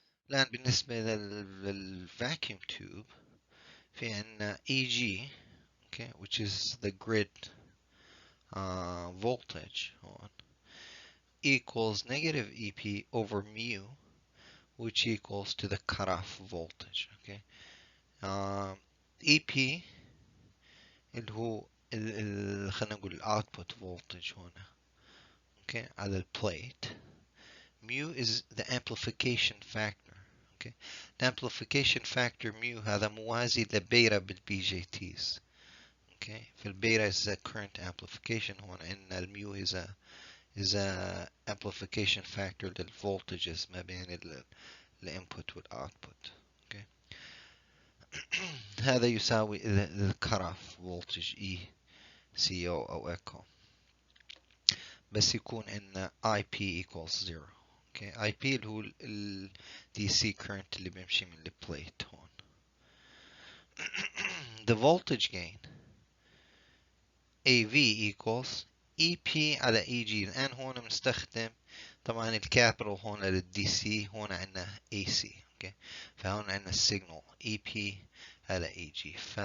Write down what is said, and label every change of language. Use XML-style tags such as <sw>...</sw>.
<ar>الآن بالنسبة</ar> <en>للvacuum tube</en> <ar>في عندنا</ar> <en>EG, okay, which is the grid voltage on, equals negative EP over mu, which equals to the cutoff voltage. okay.</en> <ar>EP اللي هو خلينا نقول output voltage هنا. okay. على البليت.</ar> <en>mu is the amplification factor. okay. The amplification factor mu</en> <ar>هذا موازي لبيرا بالبي جي تيز.</ar> <en>okay.</en> <ar>في البيرا</ar> <en>is a current amplification</en> <ar>هون عندنا الميو</ar> <en>is a amplification factor</en> <ar>للvoltages ما بين الانبوت والاوتبوت.</ar> <en>okay.</en> <ar>هذا يساوي</ar> <en>the cutoff voltage E CO أو echo.</en> <ar>بس يكون عندنا IP equals 0.</ar> <en>okay.</en> <ar>IP اللي هو ال DC current اللي بيمشي من البليت هون.</ar> <en>The voltage gain AV equals EP على EG.</en> <ar>الآن هون بنستخدم طبعا الكابيتال هون للدي سي، هون عندنا AC.</ar> <en>okay.</en> <ar>فهون عندنا السيجنال EP على EG.</ar>